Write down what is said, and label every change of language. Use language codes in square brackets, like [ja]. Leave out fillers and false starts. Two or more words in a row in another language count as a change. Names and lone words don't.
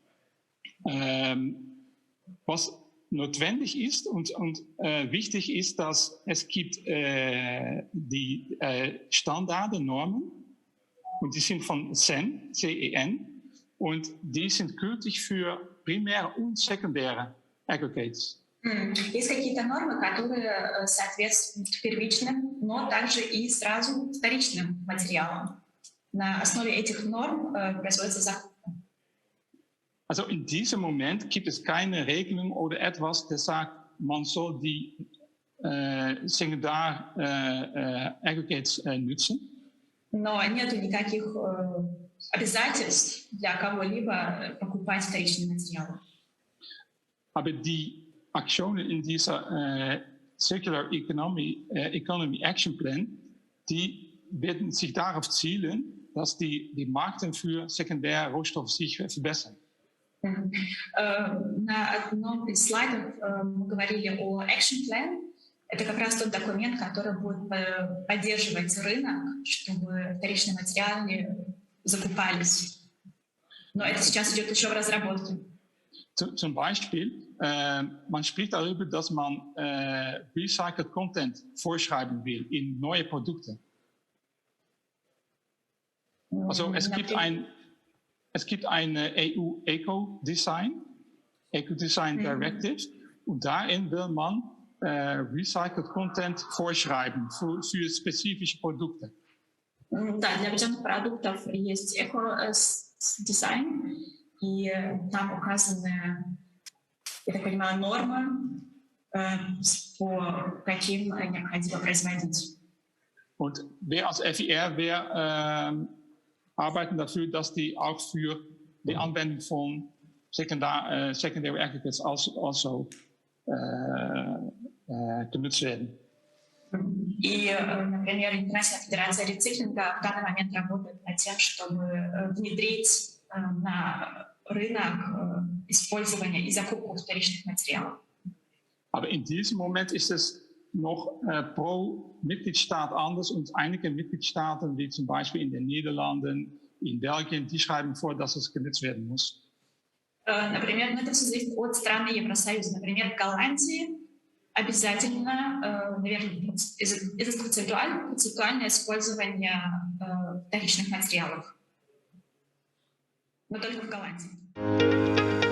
[de] Was notwendig ist und wichtig ist, dass es gibt die Standarden, Normen, und die sind von CEN, CEN, und die sind gültig für primäre und sekundäre aggregates. [ru] Есть какие-то нормы, которые соответствуют первичным, но также и сразу вторичным материалам. На основе этих норм производится закупка. [de] Also in diesem Moment gibt es keine Regelung oder etwas, das sagt, man soll die sekundär aggregates nutzen. [ru] Но нету никаких обязательств для кого-либо покупать вторичные материалы. [de] Aber die Aktionen in dieser [en] Circular Economy Action Plan, [de] die werden sich darauf zielen, dass die Märkte für sekundäre Rohstoffe sich verbessern. [ru] На одном из слайдов мы говорили о [en] Action Plan. [ru] Это как раз тот документ, который будет поддерживать рынок, чтобы вторичные материалы закупались. Но это сейчас идет еще в разработке. [de] Zum Beispiel, man spricht darüber, dass man [en] recycled Content [de] vorschreiben will in neue Produkte. Also es gibt ein EU Eco-Design Directive, und darin will man [en] recycled Content [de] vorschreiben für spezifische Produkte. [ru] Да, для определенных продуктов есть эко-дизайн, и там указаны, я так понимаю, нормы, по каким необходимо производить. [de] Und wir als FIR, wir arbeiten dafür, dass die auch für die Anwendung von [en] secondary aggregates [de] also genutzt werden. [ru] И, например, International федерация рециклинга в данный момент работает над тем, чтобы внедрить на рынок использование и закупку вторичных материалов. [de] Aber in diesem Moment ist es noch pro Mitgliedstaat anders, und einige Mitgliedstaaten, wie zum Beispiel in den Niederlanden, in Belgien, die schreiben vor, dass es genutzt werden muss. [ru] Например, это все зависит от страны Евросоюза. Например, в Голландии обязательно, наверное, это концептуальное использование вторичных материалов. Но только в Голландии.